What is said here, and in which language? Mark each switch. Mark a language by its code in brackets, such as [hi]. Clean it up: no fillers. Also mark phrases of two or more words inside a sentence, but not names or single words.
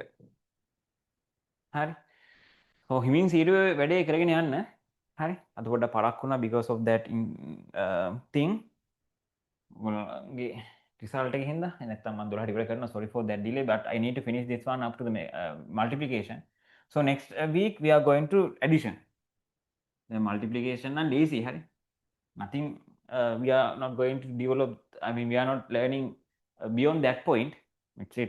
[si] හරි. So හිමින් සීරුවේ වැඩේ කරගෙන යන්න. හරි. අද පොඩ්ඩක් පරක් වුණා [en] because of that thing. [si] ඔයගොල්ලෝගේ result එක හින්දා නැත්තම් මම 12ට ඉවර කරනවා. [en] Sorry for that delay, but I need to finish this one up to the multiplication. So next week we are going to addition. The multiplication නම් easy. [si] හරි. [en] Nothing we are not going to develop, I mean we are not learning beyond that point. Etc.